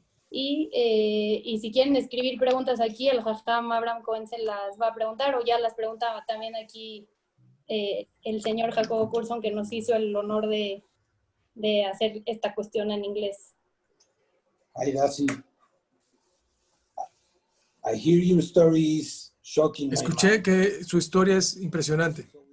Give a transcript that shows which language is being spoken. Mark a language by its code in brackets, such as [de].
[es] Y si quieren escribir preguntas aquí, el Jajam Abraham Cohen se las va a preguntar, o ya las preguntaba también aquí el señor Jacobo Curson, que nos hizo el honor de hacer esta cuestión en inglés. [en] Hi, Daisy. I hear your stories shocking. [es] Escuché que su historia es impresionante.